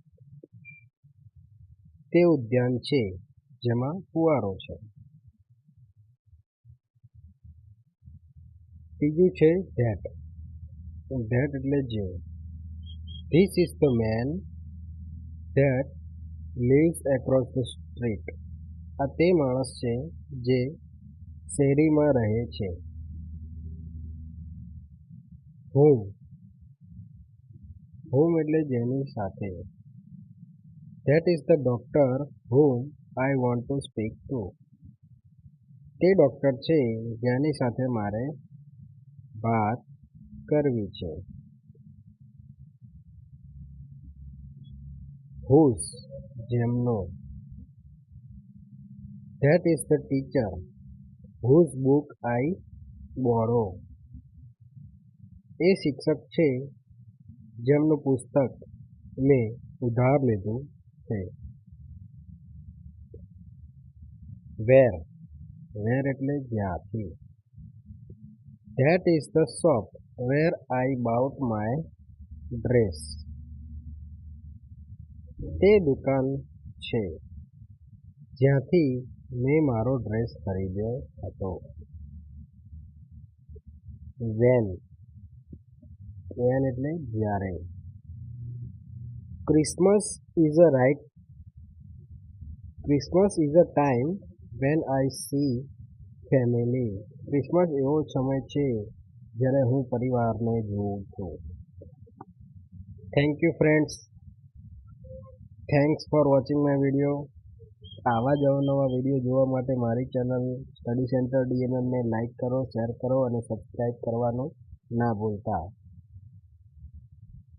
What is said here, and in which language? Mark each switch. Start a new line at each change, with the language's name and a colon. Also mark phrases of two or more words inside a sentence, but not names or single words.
Gujarati: તે ઉદ્યાન છે જેમાં ફુવારો છે. ત્રીજું છે ધેટ.
English: ધેટ
Gujarati: એટલે જે.
English: this is the man that lives across the street.
Gujarati: આ તે માણસ છે જે શેરીમાં રહે છે.
English: whom. whom
Gujarati: એટલે જેની સાથે.
English: That is the doctor whom I want to speak to.
Gujarati: તે ડોક્ટર છે જેની સાથે મારે વાત કરવી છે. whose જેમનો.
English: That is the teacher whose book I borrow.
Gujarati: એ શિક્ષક છે જેમનું પુસ્તક મેં ઉધાર લીધું છે. where. where એટલે જ્યાંથી.
English: That is the shop where I bought my dress.
Gujarati: તે દુકાન છે જ્યાંથી મેં મારો ડ્રેસ ખરીદ્યો હતો.
English: when. when
Gujarati: એટલે જ્યારે.
English: Christmas is a time when I see family.
Gujarati: ક્રિસમસ એવો સમય છે જ્યારે હું પરિવારને જોઉં છું.
English: thank you friends. thanks for watching my video.
Gujarati: આવા જ અવનવા વિડીયો જોવા માટે મારી ચેનલ સ્ટડી સેન્ટર DNLને લાઇક કરો, શેર કરો અને સબસ્ક્રાઈબ કરવાનું ના ભૂલતા.